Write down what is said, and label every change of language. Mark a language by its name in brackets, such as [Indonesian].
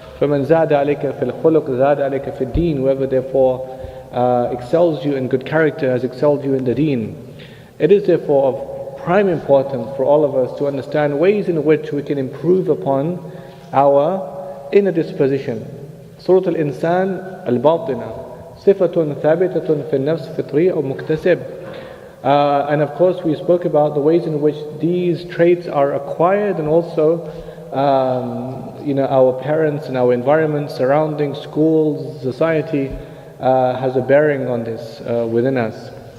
[Arabic] فَمَنْ زَادَ عَلَيْكَ فِي الْخُلُقِ زَادَ عَلَيْكَ فِي الدِّينِ. [English] Whoever therefore excels you in good character has excelled you in the deen. It is therefore of prime importance for all of us to understand ways in which we can improve upon our inner disposition. [Arabic] Surah Al-Insan Al-Batina, صِفَةٌ ثَابِتَةٌ فِي النَّفْسِ فِطْرِيَّةٌ أو مُكْتَسَبٌ. [English] And of course we spoke about the ways in which these traits are acquired, and also our parents and our environment, surroundings, schools, society has a bearing on this within us.